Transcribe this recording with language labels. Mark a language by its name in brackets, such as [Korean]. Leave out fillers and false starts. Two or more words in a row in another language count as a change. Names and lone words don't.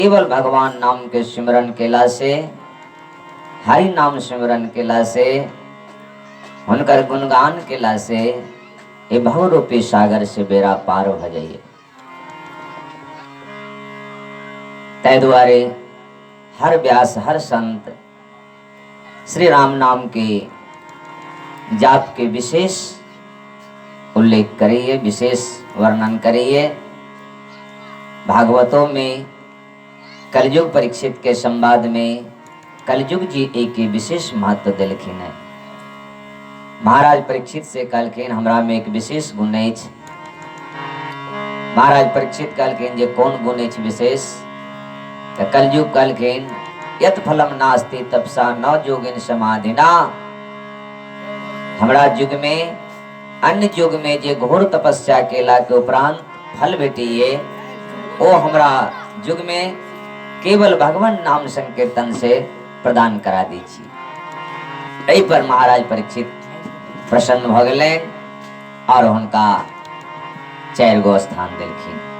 [Maithili] केवल भगवान नाम के सिमरन केला से, हरि नाम सिमरन केला से, उनकर गुणगान केला से ये भव रूपी सागर से बेड़ा पार हो जाइए। तै द्वारे हर व्यास हर संत श्री राम नाम के जाप के विशेष उल्लेख करिए, विशेष वर्णन करिए। भागवतों में कलयुग परीक्षित के संवाद में कलयुग जी एक विशेष महत्व दिलखिन है। महाराज परीक्षित से कहलखिन हमरा में एक विशेष गुण अछि। महाराज परीक्षित कहलखिन जे कौन गुण अछि विशेष? तो कलयुग कहलखिन [Sanskrit] यत फलम नास्ति तपसा न जोगिन समाधिना। [Maithili] हमरा युग में अन्य युग में जे घोर तपस्या केला के उपरांत फल भेटिए ओ हमरा युग में केवल भगवान नाम संकीर्तन से प्रदान करा दी छी। एहि पर महाराज परीक्षित प्रसन्न भ गेलैन और हुनका 4 गो स्थान देलखिन।